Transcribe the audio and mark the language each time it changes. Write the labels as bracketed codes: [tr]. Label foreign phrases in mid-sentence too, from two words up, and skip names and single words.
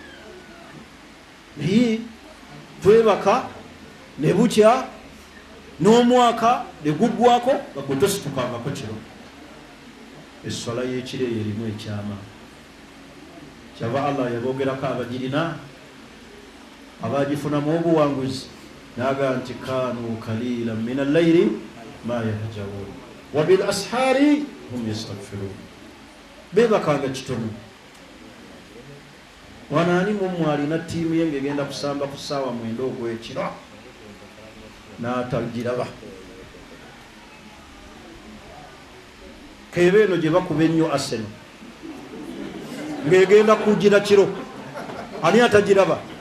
[lg] naye twebaka ne bukya n'omwaka ne guggwako nga gwe tositukangako kiro essola y'ekiro eyo erimu ekyama kyava Allah yaboogerako abagirina abagifunamu obuwanguzi naga nti [ar] كانوا قليلا من الليل ما يهجعون وبالأسحار هم يستغفرون [lg] bebakanga kitono wanaani mumwe alina ttiimu ye ng'egenda kusamba ku ssaawa 9 ogw'ekiro n'atagiraba keeba eno gye bakuba ennyo Arsenal ng'egenda kugira kiro ani atagiraba